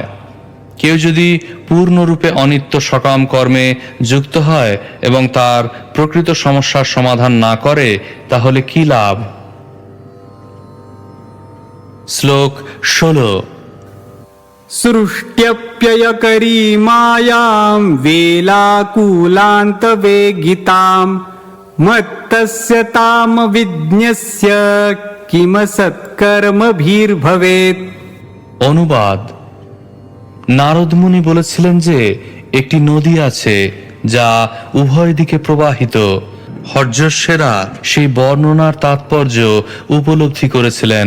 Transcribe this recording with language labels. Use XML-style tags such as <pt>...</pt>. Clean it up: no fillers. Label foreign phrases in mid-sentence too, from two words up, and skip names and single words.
<bn>কেউ যদি পূর্ণরূপে অনিত্য সকাম কর্মে যুক্ত হয় এবং তার প্রকৃত সমস্যার সমাধান না করে, তাহলে কি লাভ? শ্লোক 16।</bn> <sa>সৃष्ट्यप्ययकरी मायां वेलाकुलान्तवेगितां मत्तस्य ताम विज्ञस्य किम সৎকর্মভির্ভবেৎ।</sa> <bn>অনুবাদ: নারদ মুনি বলেছিলেন যে একটি নদী আছে যা উভয় দিকে প্রবাহিত। হর্যশ্বেরা সেই বর্ণনার তাৎপর্য উপলব্ধি করেছিলেন।</bn>